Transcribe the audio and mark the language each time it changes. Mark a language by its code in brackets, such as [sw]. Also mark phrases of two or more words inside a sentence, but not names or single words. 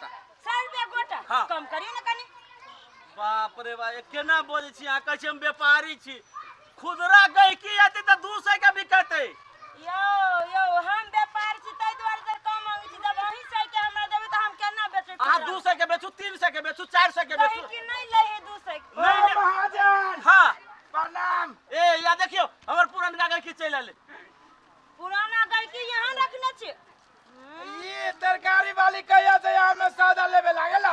[mai] 100 रुपया गोटा? हाँ। कम करियो ना कनी। बाप रे बा, केना बोलै छी अहाँ? कहै छी हम व्यापारी छी। खुदरा गहकी आती तो 200 के बिकते। यो यो हम व्यापार छी तै द्वारे त कम मांगै छी। जब अहीं 100 के हमरा देबै त हम केना बेचबै? अहाँ 200 के बेचू, 300 के बेचू, 400 के बेचू। कि नहीं ले है 200 के? नहीं महाजन हाँ प्रणाम। ए या देखियो हमर पुरनका गहकी चल आले। पुराना गहकी यहाँ रखने छी। ये तरकारी वाली कहिया से यहाँ में सौदा लेबे लागेला?